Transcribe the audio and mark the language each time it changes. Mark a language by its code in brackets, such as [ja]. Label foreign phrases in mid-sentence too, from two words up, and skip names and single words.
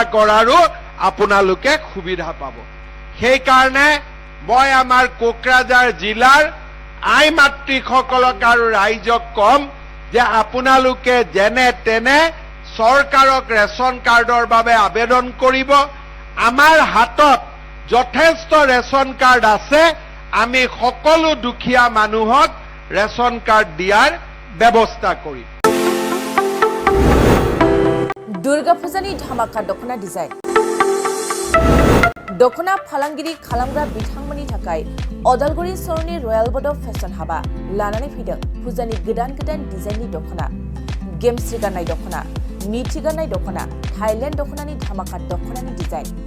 [as] কৰাৰো আপোনালোকে সুবিধা পাব সেই কাৰণে মই আমাৰ কোকৰাঝাৰ জিলাৰ আই মাতৃসকলক আৰু ৰাইজক কম যে আপোনালোকে যেনে তেনে চৰকাৰক ৰেচন কাৰ্ডৰ বাবে আবেদন কৰিব আমাৰ হাতত যথেষ্ট ৰেচন কাৰ্ড আছে আমি সকলো দুখীয়া মানুহক ৰেচন কাৰ্ড দিয়াৰ ব্যৱস্থা কৰিম [brx] दुर्गा पूजानि धामाका दखना डिजाइन दखना फालांगिरि खालामग्रा बिथांमोननि थाखाय अदालगुरि सरनि रयेल बड फेशन हाबा लानानै फैदों फुजानि गोदान डिजाइननि दखना गेमस्रि गाननाय दखना मीठी गाननाय दखना थाइलेण्ड दखनानि धामाका दखनानि डिजाइन